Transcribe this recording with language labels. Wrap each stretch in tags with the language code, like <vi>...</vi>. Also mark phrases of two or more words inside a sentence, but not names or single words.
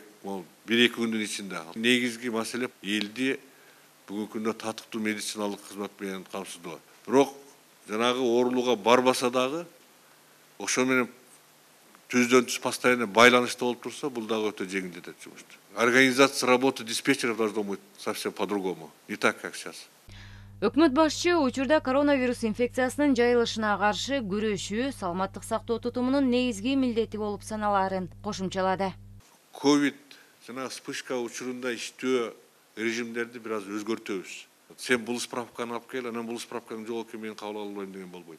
<ky>Бул 1-2 күндүн ичинде. Негизги маселе элди бүгүнкү күндө татыктуу медициналык кызмат менен камсыздоо. Бирок жанагы оорулууга барбаса дагы ошо менен түздөн түз постоянно байланышта болуп турса, бул дагы өтө жеңилдетет жумушту.</ky> <ru>Организация работы диспетчеров должно быть совсем по-другому. Не так, как сейчас.</ru> <ky>Өкмөт башчы учурда коронавирус инфекциясынын жайылышына каршы күрөшүү саламаттык сактоо тутумунун негизги милдети болуп саналарын кошумчалады. Ковид жана вспышка учурунда иштөө режимдерди бир аз өзгөртөбүз. Сен бул справканы алып кел, анан бул справканы жок экен, мен кабыл ала албайм деген болбойт.</ky>